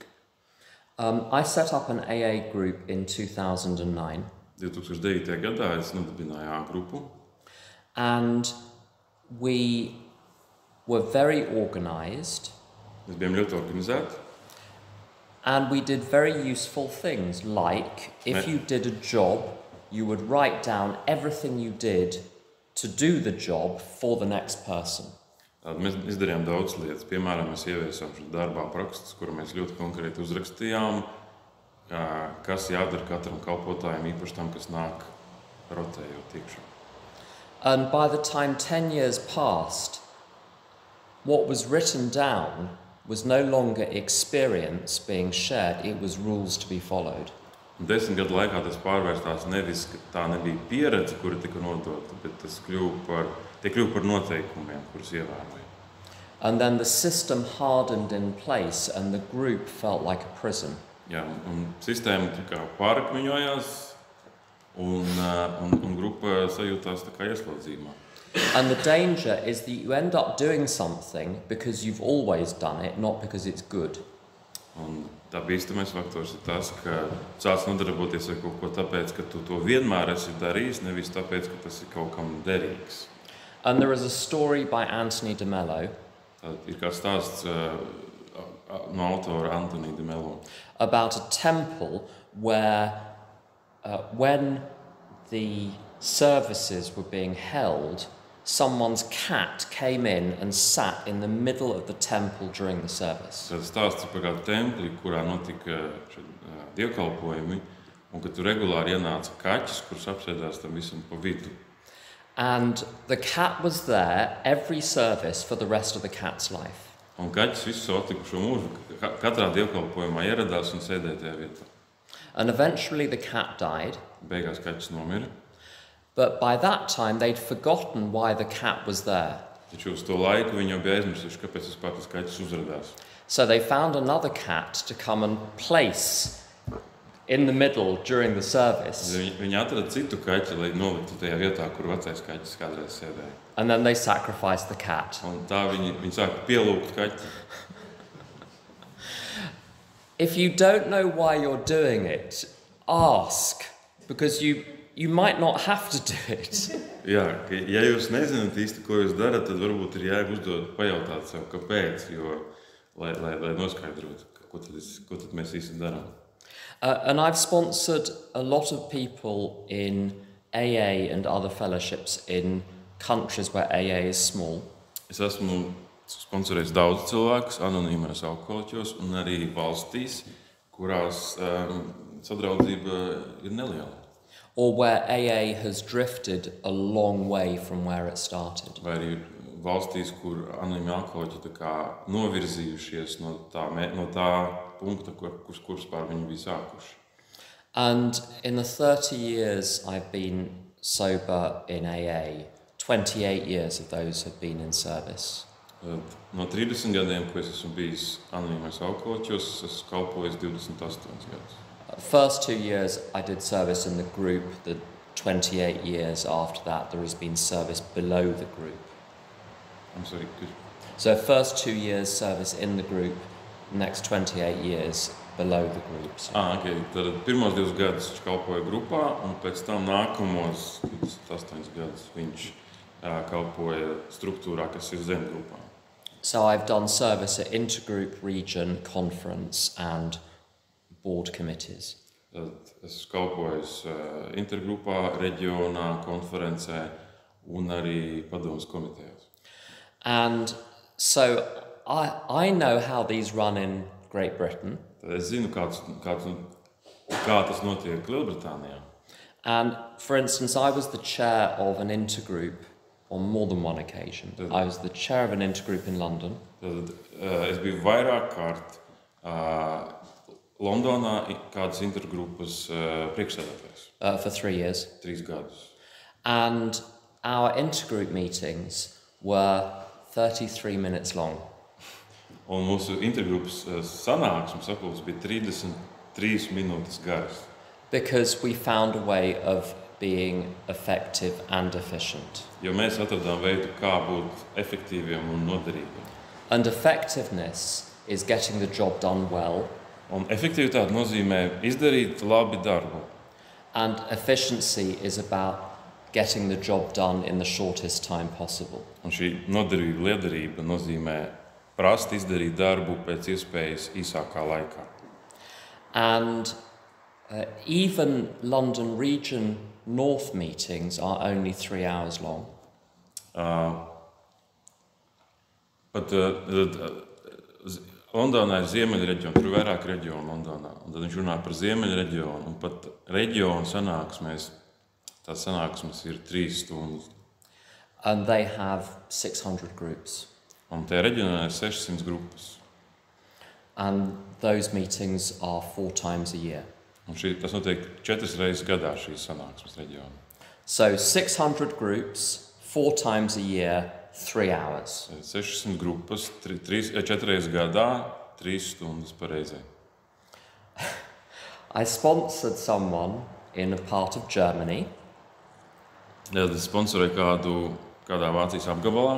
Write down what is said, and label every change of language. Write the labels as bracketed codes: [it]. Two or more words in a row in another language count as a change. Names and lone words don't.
[en] I set up an AA group in 2009. 2009. [lv] gadā es nodibināju A grupu. [en] And we were very organised. [lv] Mēs bijām ļoti organizēti. [en] And we did very useful things, like if you did a job, you would write down everything you did to do the job for the next person. [lv] Mēs izdarījām daudz lietas. Piemēram, mēs ieviesām šo darbā aprakstus, kuru mēs ļoti konkrēti uzrakstījām, kas jādara katram kalpotājam, īpaši tam, kas nāk rotējot iekšā. [en] And by the time 10 years passed, what was written down was no longer experience being shared, it was rules to be followed. [lv] 10 gadu laikā tas pārvērstās nevis, ka tā nebija pieredze, kura tika nodota, bet tas kļuva par noteikumiem, kurus ievēroja. [en] And then the system hardened in place and the group felt like a prison. [lv] Jā, un sistēma tā kā pārakmeņojās un grupa sajūtās tā kā ieslodzījumā. [en] And the danger is that you end up doing something because you've always done it, not because it's good. [lv] Un tā bīstamais faktors ir tas, ka sāc nodarboties ar kaut ko tāpēc, ka tu to vienmēr esi darījis, nevis tāpēc, ka tas ir kaut kam derīgs. [en] And there is a story by Anthony de Mello. [lv] Ir kā stāsts no autora Anthony de Mello. [en] About a temple where when the services were being held, someone's cat came in and sat in the middle of the temple during the service. [lv] Tas stāsts par kādu templi, kurā notika dievkalpojumi, un ka tur regulāri ienāca kaķis, kurš apsēdās tam visam pa vidu. [en] And the cat was there every service for the rest of the cat's life. [lv] Un kaķis visu savu atlikušo mūžu katrā dievkalpojumā ieradās un sēdēja tajā vietā. [en] And eventually the cat died. [lv] Beigās kaķis nomira. [en] But by that time they'd forgotten why the cat was there. [lv] Taču uz to laiku viņi jau bija aizmirsuši, kāpēc vispār tas kaķis uzradās. [en] So they found another cat to come and place in the middle during the service. [lv] Viņi atrada citu kaķi, lai noliktu tajā vietā, kur vecais kaķis kādreiz sēdēja. [en] And then they sacrificed the cat. [lv] Un tā viņi sāka pielūgt kaķi. [en] If you don't know why you're doing it, ask, because you might not have to do it. [lv] Jā, ja jūs nezināt īsti, ko jūs darat, tad varbūt ir jāuzdod pajautāt sev, kāpēc, jo, lai noskaidrotu, ko tad mēs īsti darām. [en] And I've sponsored a lot of people in AA and other fellowships in countries where AA is small. [lv] Es esmu sponsorējis daudz cilvēkus anonīmās alkoholiķos un arī valstīs, kurās sadraudzība ir neliela. [en] Or where AA has drifted a long way from where it started. [lv] Vai arī valstīs, kur anonīmi alkoholiķi tā kā novirzījušies no tā punkta, kurus pār viņi bija sākuši. [en] And in the 30 years I've been sober in AA, 28 years of those have been in service. [lv] No 30 gadiem, ko es esmu bijis anonīmais alkoholiķos, es kalpoju 28 gadus. [en] First 2 years I did service in the group. The 28 years after that there has been service below the group. I'm sorry, So first 2 years service in the group, next 28 years below the group. So. Okay. [lv] Tad pirmos 2 gadus viņš kalpoja grupā, un pēc tam nākamos 28 gadus viņš kalpoja struktūrā, kas ir zem grupā. [en] So I've done service at intergroup, region, conference and board committees. [lv] Tad es kalpojos intergrupā, reģionā, konferencē un arī padomas komitejās. [en] And so I know how these run in Great Britain. [lv] Tad es zinu, kā tas notiek Lielbritānijā. [en] And for instance, I was the chair of an intergroup on more than one occasion. I was the chair of an intergroup in London. [lv] Tad es biju vairāk kārt Londonā kādas intergrupas priekšsēdētājs. [en] For 3 years. [lv] 3 gadus. [en] And our intergroup meetings were 33 minutes long. [lv] Un mūsu intergrupas sanāksmes sapulces bija 33 minūtes garas. [en] Because we found a way of being effective and efficient. [lv] Jo mēs atradām veidu, kā būt efektīviem un noderīgiem. [en] And effectiveness is getting the job done well. [lv] Un efektivitāte nozīmē izdarīt labi darbu. [en] And efficiency is about getting the job done in the shortest time possible. [lv] Un šī noderīga liederība nozīmē prast izdarīt darbu pēc iespējas īsākā laikā. [en] And even London Region North meetings are only 3 hours long. [lv] Pat Londonā ir ziemeļreģiona, tur ir vairāk reģionu Londonā. Un tad viņš runā par ziemeļreģionu, un pat reģionu sanāksmēs, tās sanāksmes ir 3 stundas. [en] And they have 600 groups. [lv] Un tajā reģionā ir 600 grupas. [en] And those meetings are 4 times a year. [lv] Un tas notiek 4 reizes gadā šīs sanāksmes reģionā. [en] So 600 groups, 4 times a year, 3 hours. [lv] 600 grupas, 4 reizes gadā, 3 stundas pa reizei. [en] I sponsored someone in a part of Germany. [lv] Es sponsorēju kādā Vācijas apgabalā,